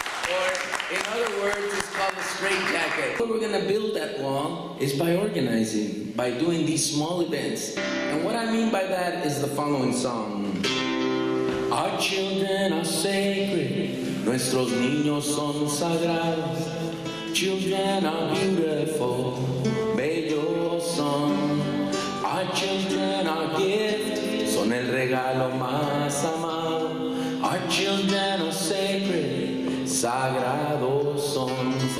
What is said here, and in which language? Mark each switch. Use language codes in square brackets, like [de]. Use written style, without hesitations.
[en] Or, in other words, it's called a straitjacket. How we're going to build that wall is by organizing, by doing these small events. And what I mean by that is the following song. Our children are sacred, [es] nuestros niños son sagrados. [en] Children are beautiful, [es] bellos son. [en] Our children are gifts, [es] son el regalo más amado. [en] Our children are sacred, [es] sagrados son.